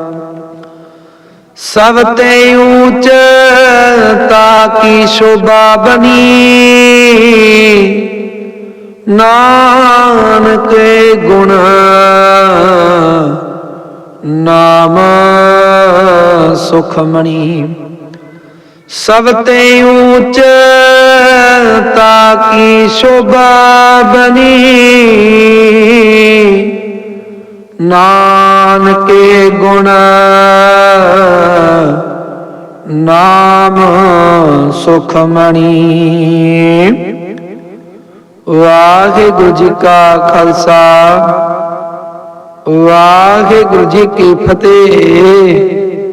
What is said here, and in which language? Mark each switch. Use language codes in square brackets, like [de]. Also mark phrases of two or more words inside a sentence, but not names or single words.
[pa] ਸਭ ਤੇ ਊਚ ਤਾਕੀ ਸ਼ੋਭਾ ਬਨੀ, ਨਾਨਕ ਗੁਣ ਨਾਮ ਸੁਖਮਣੀ। ਸਭ ਤੇ ਊਚ ਕੀ ਸੋਭਾ ਬਨੀ, ਨਾਨਕੇ ਗੁਣ ਨਾਮ ਸੁਖਮਣੀ। ਵਾਹਿਗੁਰੂ ਜੀ ਕਾ ਖਾਲਸਾ, ਵਾਹਿਗੁਰੂ ਜੀ ਕੀ ਫਤਹਿ।